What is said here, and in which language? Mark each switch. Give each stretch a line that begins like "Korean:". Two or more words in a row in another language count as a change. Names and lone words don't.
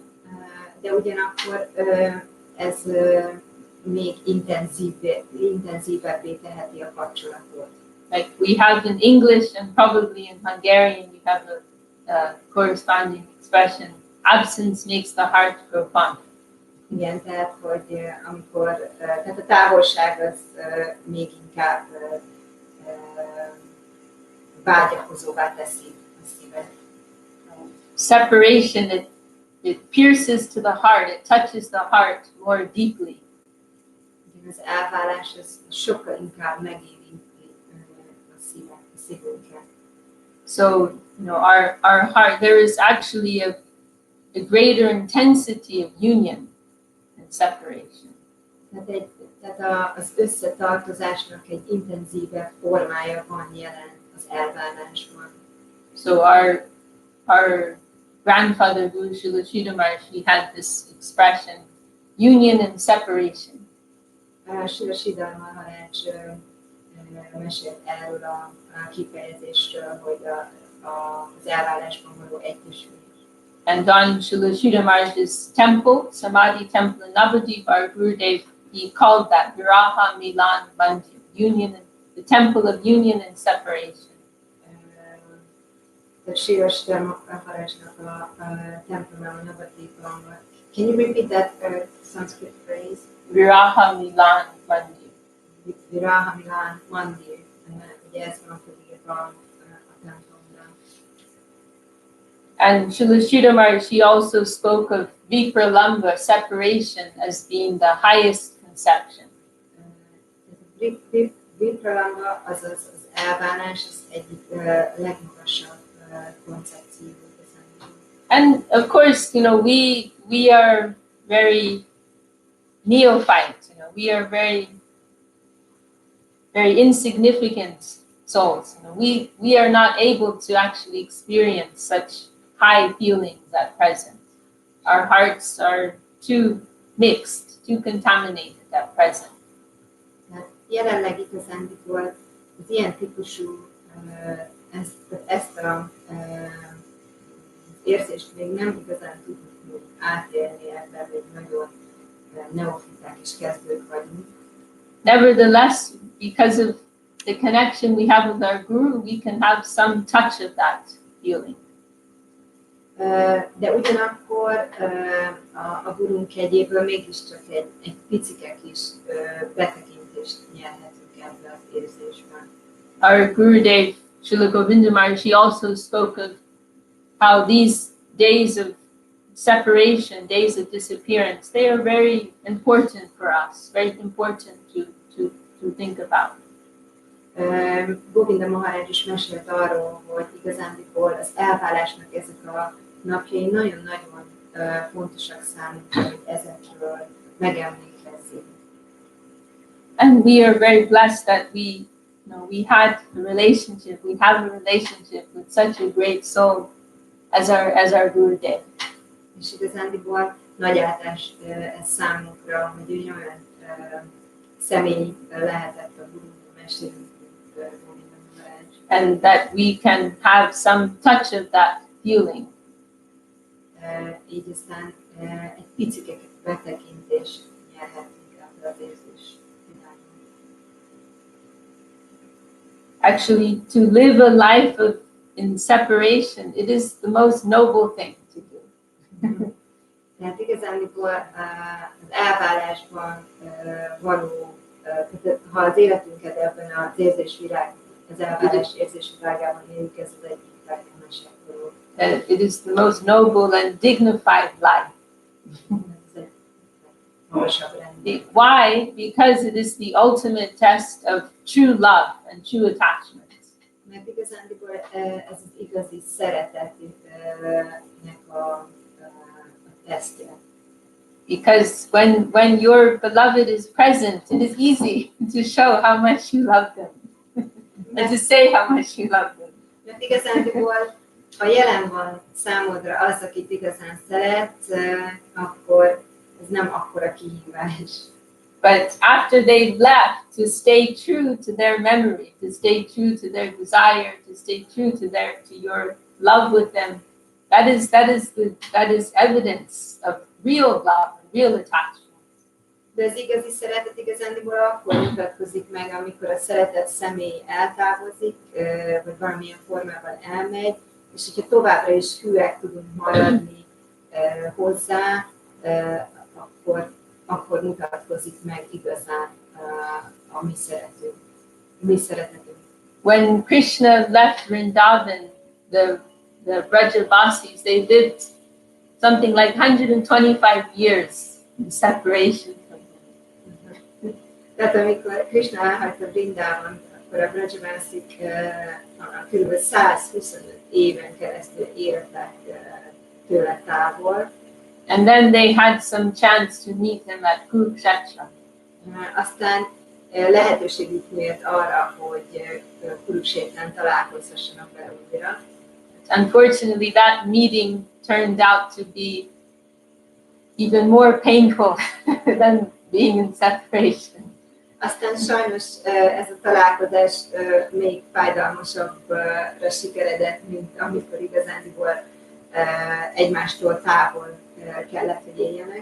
Hungarian: De ugyanakkor ez még intenzívebbé teheti a kapcsolatot.
English: Like we have in English and probably in Hungarian, you have a corresponding expression, absence makes the heart grow fond.
Hungarian: Igen, tehát, hogy amikor, tehát a távolság az még inkább vágyakozóvá teszi a szívet.
English: Separation, it pierces to the heart, it touches the heart more deeply.
Hungarian: Az elválás az sokkal inkább megérinti a szívünket.
English: So, our heart, there is actually a greater intensity of union and separation.
Hungarian: Tehát az összetartozásnak egy intenzívebb formája van jelen az elválásban.
English: So our grandfather Guru Srila Maharaj, he had this expression, union and separation.
Hungarian: Srila Maharaj mesélt erről a kifejezésről, hogy az elválásban való egyesülés.
English: And on Srila Maharaj's temple, Samadhi temple in Navadvip, our Gurudev, he called that Viraha Milan Mandir, union, the temple of union and separation.
Hungarian: Srila Maharajnak a templomában, Navadvipban.
English: Can you repeat that Sanskrit phrase? Viraha Milan Mandir. Viraha Milan Mandir.
Hungarian: Ugye ez van fölírva a templomban.
English: And Srila Maharaj, he also spoke of Vipralamba, separation, as being the highest conception.
Hungarian: Vipralamba, azaz az elválás, az egyik legmagasabb koncepció.
English: And of course, we are very neophyte. We are very, very insignificant souls. We are not able to actually experience such high feelings at present. Our hearts are too mixed, too contaminated at present.
Hungarian: Jelenleg igazándiból az ilyen típusú ezt a érzést még nem igazán tudjuk átélni ebben, hogy nagyon neofiták és kezdők vagyunk.
English: Nevertheless, because of the connection we have with our Guru, we can have some touch of that feeling.
Hungarian: De ugyanakkor a gurunk egyéből mégiscsak egy picike kis betekintést nyerhetünk ebbe az érzésben.
English: Our Gurudev, Srila Govinda Maharaj, he also spoke of how these days of separation, days of disappearance, they are very important for us, very important to think about.
Hungarian: Govinda Maharaj is mesélt arról, hogy igazándiból az elválásnak ezek a napjai nagyon-nagyon fontosak számunkra, hogy ezekről megemlékezzünk.
English: And we are very blessed that we have a relationship with such a great soul as our Gurudev.
Hungarian: És igazándiból nagy áldás ez számunkra, hogy egy olyan személy lehetett a Guru mesterünk, Govinda Maharaj.
English: And that we can have some touch of that feeling.
Hungarian: Így aztán egy picike betekintést nyerhetünk ebből az érzés világban.
English: Actually, to live a life in separation, it is the most noble thing to do.
Hungarian: Tehát igazániból az elválásban való, ha az életünket ebben az érzésvilág, az elválás érzésvilágában éljük, ez az egyik legnemesebb dolog.
English: It is the most noble and dignified life. Why? Because it is the ultimate test of true love and true attachment.
Hungarian: Mert igazándiból ez az igazi szeretetnek a tesztje.
English: Because when your beloved is present, it is easy to show how much you love them and to say how much you love them.
Hungarian: Mert igazándiból, ha jelen van számodra az, akit igazán szeretsz, akkor ez nem akkora kihívás.
English: But after they've left, to stay true to their memory, to stay true to their desire, to stay true to your love with them, that is evidence of real love and real attachment.
Hungarian: De az igazi szeretet igazándiból akkor mutatkozik meg, amikor a szeretett személy eltávozik, vagy valamilyen formában elmegy, és hogyha továbbra is hűek tudunk maradni hozzá, akkor mutatkozik meg igazán a mi szeretetünk.
English: When Krishna left Vrindavan, the Brajavasis, they lived something like 125 years in separation from him.
Hungarian: Tehát amikor Krishna elhagyta Vrindávant, akkor a Brajavasik kb. 125 éven keresztül éltek tőle távol.
English: And then they had some chance to meet him at Kurukshetra.
Hungarian: Aztán lehetőségük nyílt arra, hogy Kuruksétrán találkozhassanak vele újra.
English: Unfortunately, that meeting turned out to be even more painful than being in separation.
Hungarian: Aztán sajnos ez a találkozás még fájdalmasabbra sikeredett, mint amikor igazándiból egymástól távol kellett, hogy éljenek.